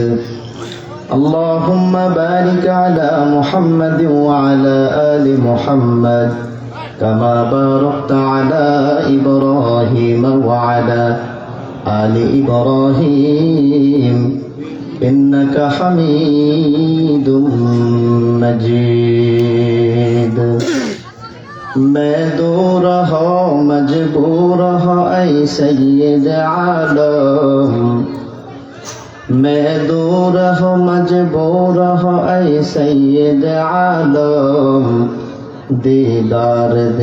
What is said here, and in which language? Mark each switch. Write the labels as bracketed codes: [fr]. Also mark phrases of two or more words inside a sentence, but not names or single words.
[ar] اللهم بارك على محمد وعلى آل محمد كما باركت على إبراهيم وعلى آل إبراهيم إنك حميد مجيد. [ur] میں دور ہو مجبور ہو اے سید عالم، میں دور ہو مجبور ہو اے سید عالم، دیدار دے